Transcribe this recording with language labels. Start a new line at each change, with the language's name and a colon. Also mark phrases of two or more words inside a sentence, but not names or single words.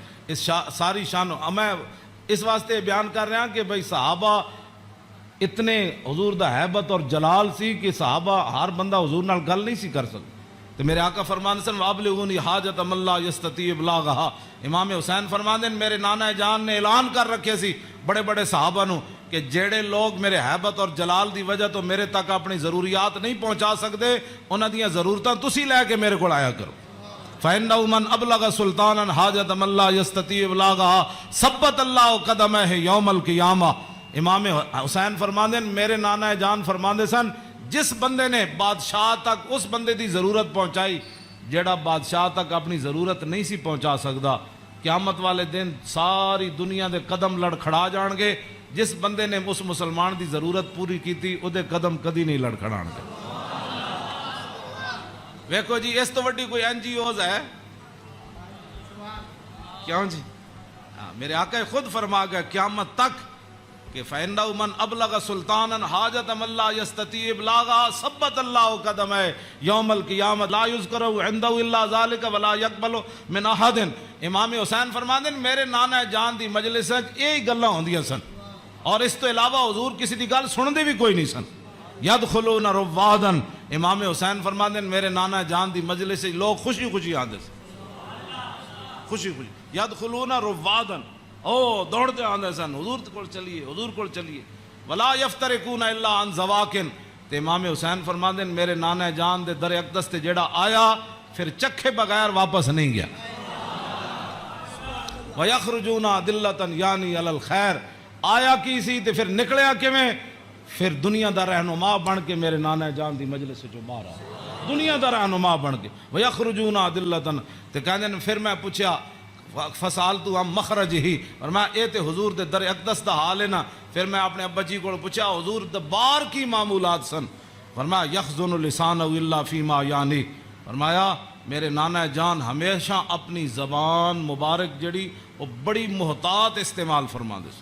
Punjabi: اس ساری شان میں اس واسطے بیان کر رہا کہ بھئی صحابہ اتنے حضور دا حیبت اور جلال سی کہ صحابہ ہر بندہ حضور نال گل نہیں سی کر سکتا. تو میرے آقا فرمان سن
Arabic: وابلغونی حاجت من لا یستطیع ابلاغھا.
Punjabi: امام حسین فرمان دین میرے نانا جان نے اعلان کر رکھے سی بڑے بڑے صحابہ نو کہ جیڑے لوگ میرے حیبت اور جلال دی وجہ تو میرے تک اپنی ضروریات نہیں پہنچا سکتے انہاں دیاں ضرورتاں تسی لے کے میرے کو آیا کرو.
Arabic: فَإِنَّهُ مَنْ أَبْلَغَ سُلْطَانًا حَاجَةَ مَنْ لَا يَسْتَطِيعُ إِبْلَاغَهَا ثَبَّتَ اللَّهُ قَدَمَيْهِ يَوْمَ الْقِيَامَةِ.
Punjabi: امام حسین فرماندے میرے نانا جان فرماندے سن جس بندے نے بادشاہ تک اس بندے دی ضرورت پہنچائی جیڑا بادشاہ تک اپنی ضرورت نہیں سی پہنچا سکدا قیامت والے دن ساری دنیا دے قدم لڑکھڑا جان گے. جس بندے نے اس مسلمان دی ضرورت پوری کیتی او دے قدم کدی نہیں لڑکھڑان گے. ویکھو جی اس تو وڈی کوئی این جی اوز ہے کیوں جی؟ میرے آقا خود فرما گیا قیامت تک کہ
Arabic: فَإِنَّهُ مَنْ أَبْلَغَ سُلْطَانًا حَاجَةَ مَنْ لَا يَسْتَطِيعُ إِبْلَاغَهَا ثَبَّتَ اللَّهُ قَدَمَيْهِ يَوْمَ الْقِيَامَةِ لَا يُذْكَرُ عِنْدَهُ إِلَّا ذَلِكَ وَلَا يَقْبَلُ مِنْ أَحَدٍ.
Punjabi: امام حسین فرماندے میرے نانا جان دی مجلس وچ یہی گلاں ہوندیاں سن اور اس تو علاوہ حضور کسی دی گل سن دے بھی کوئی نہیں سن.
Arabic: یدخلون روادن.
Punjabi: امام حسین فرماندے میرے نانا جان دی مجلس وچ لوگ خوشی خوشی آندے سن خوشی خوشی.
Arabic: یدخلون روادن
Punjabi: او دوڑتے آندے سن حضور کول چلیے حضور کول چلیے.
Arabic: ولا یفترقون الا عن زواکن.
Punjabi: تے امام حسین فرماندے میرے نانا جان دے در اقدس تے جیڑا آیا پھر چکھے بغیر واپس نہیں گیا.
Arabic: وَيَخْرُجُونَ عَدِلَّةً یعنی علی الخیر.
Punjabi: آیا کی سی تے پھر نکلیا کیویں؟ پھر دنیا دا رہنما بن کے میرے نانا جان دی مجلس جو باہر آیا دنیا دا رہنما بن کے.
Arabic: وَيَخْرُجُونَ عَدِلَّةً.
Punjabi: تے کہندے نے پھر میں پوچھا
Arabic: فسالتو عن مخرجہ
Punjabi: اور میں اے تے حضور دے در اقدس دا حال ہے نا. پھر میں اپنے ابا جی کو پوچھا حضور دے بار کی معمولات سن.
Arabic: فرمایا یخزن لسانہ الا فیما یعنی.
Punjabi: فرمایا میرے نانا جان ہمیشہ اپنی زبان مبارک جڑی وہ بڑی محتاط استعمال فرما دے.